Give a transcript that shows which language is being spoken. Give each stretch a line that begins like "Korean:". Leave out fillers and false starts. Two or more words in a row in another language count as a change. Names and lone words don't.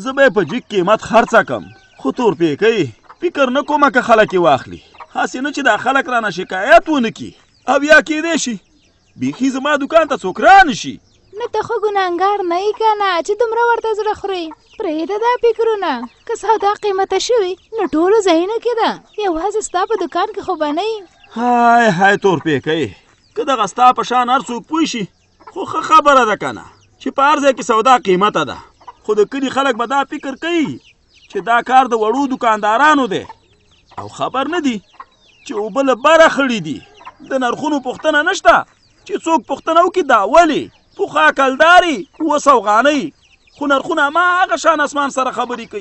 Pashto: زه به په جیګ قیمت خرڅه کم، خو تورپیکۍ فکر نه کومه که خلک یې واخلي، هسې نه چې دا خلک رانه شکایت ونه کي او یا کیدی شي بیخي زما دکان ته څوک رانشي. نه ته خو ګناهګار نه یې که نه چې دومره ورته زړه خورې. پرېږده دا فکرونه، که سودا قیمته شوي نو ټولو ځایونو کې ده، یوازې ستا په دکان کې خو به نه وي. های های تورپیکۍ، که دغه ستا په شان هر څوک پوه شي خو ښه خبره ده که نه چې په هر ځای کې سودا قیمته ده. خو د کلي خلک به دا فکر کوي چې دا کار د وړو دکاندارانو دی او خبر نه دي چې اوبه له بره خړي دي. د نرخونو پوښتنه نشته چې څوک پوښتنه وکړي دا ولې پوخا کلداري 200 افغانۍ، خو نرخونه هماغه شان اسمان سره خبرې کوي.